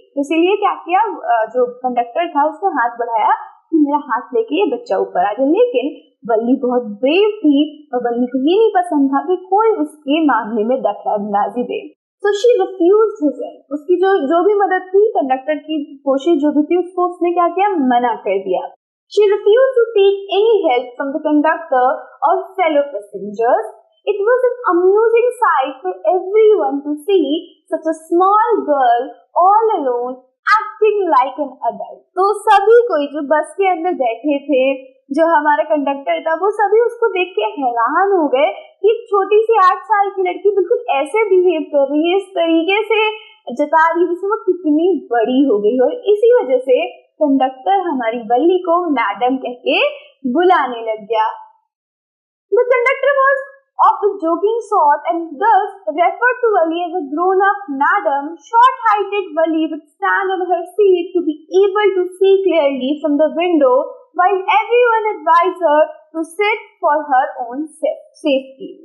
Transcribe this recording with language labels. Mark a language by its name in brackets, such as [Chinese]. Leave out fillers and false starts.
[Hindi] इसीलिए क्या किया, जो कंडक्टर था उसने हाथ बढ़ाया कि मेरा हाथ लेके ये बच्चा ऊपर आ जाए। लेकिन वल्ली बहुत ब्रेव थी और वल्ली को ये नहीं पसंद था कि कोई उसके मामले में दखलंदाजी दे। [English] So she refused his help. [Hindi] उसकी जो भी मदद थी, कंडक्टर की कोशिश जो भी थी, उसको उसने क्या किया, मना कर दिया। [English] She refused to take any help from the conductor or fellow passengers. It was an amusing sight for everyone to see such a small girl all alone acting like an adult. [Hindi] तो सभी कोई जो बस के अंदर बैठे थे, जो हमारा कंडक्टर था, वो सभी उसको देख के हैरान हो गए कि छोटी सी 8 साल की लड़की बिल्कुल ऐसे बिहेव कर रही है, इस तरीके से जता रही है जैसे वो कितनी बड़ी हो गई। और इसी वजह से कंडक्टर हमारी वल्ली को मैडम कह के बुलाने लग गया। [English] The conductor was of the joking sort and thus referred to Valli as a grown-up madam. Short-heighted Valli would stand on her seat to be able to see clearly from the window, while everyone advised her to sit for her own safety.